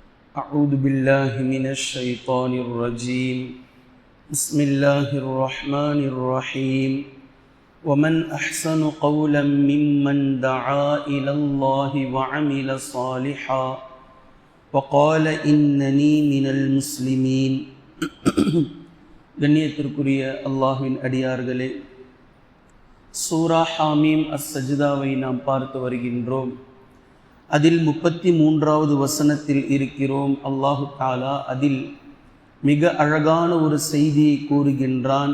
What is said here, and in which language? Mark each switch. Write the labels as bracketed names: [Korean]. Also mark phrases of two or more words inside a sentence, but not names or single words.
[Arabic] أعوذ بالله من الشيطان الرجيم بسم الله الرحمن الرحيم ومن أحسن قولا ممن دعا إلى الله وعمل صالحا وقال إنني من المسلمين [Tamil] கண்ணியத்திற்குரிய அல்லாஹ்வின் அடியார்களே, சூரா ஹாமீம் அஸ்-சஜ்தாவை நாம் பார்த்து வருகின்றோம். அதில் 33வது வசனத்தில் இருக்கிறோம். அல்லாஹு தஆலா அதில் மிக அழகான ஒரு செய்தியை கூறுகின்றான்.